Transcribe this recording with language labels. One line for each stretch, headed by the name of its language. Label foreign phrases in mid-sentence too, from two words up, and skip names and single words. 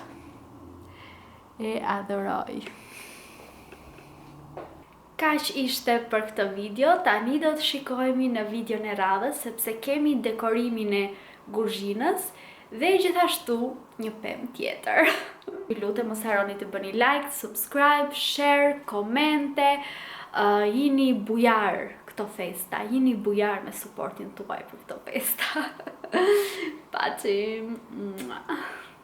Albanian: E adhuroj. Kaq ishte për këtë video, tani do të shikohemi në videon e radhës sepse kemi dekorimin e kuzhinës dhe gjithashtu një pemë tjetër. Ju lutem mos harroni të bëni
English: like, subscribe, share,
Albanian: komente, jini bujar këto festa, jini bujar me supportin tuaj për këto festa. Pacim!